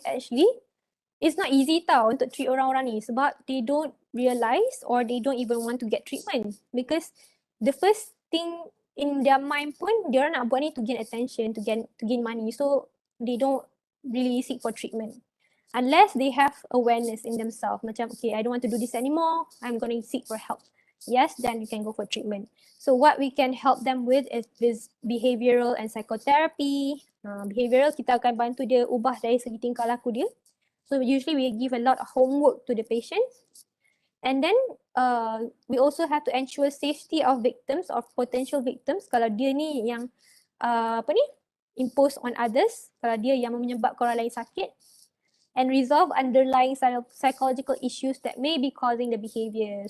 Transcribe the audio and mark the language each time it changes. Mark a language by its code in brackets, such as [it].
[en] Actually, it's not easy [ms] tau untuk treat orang-orang ni sebab [en] they don't realize or they don't even want to get treatment because the first thing in their mind [ms] pun dia orang nak buat ni [en] to gain attention, to gain money, so they don't really seek for treatment unless they have awareness in themselves macam okay, I don't want to do this anymore, I'm going to seek for help. Yes, then you can go for treatment. So what we can help them with is this behavioral and psychotherapy. [ms] Behavioral kita akan bantu dia ubah dari segi tingkah laku dia. [en] So usually we give a lot of homework to the patient. And then we also have to ensure safety of victims or potential victims. [ms] Kalau dia ni yang impose on others, kalau dia yang menyebabkan orang lain sakit. [en] And resolve underlying psychological issues that may be causing the behavior.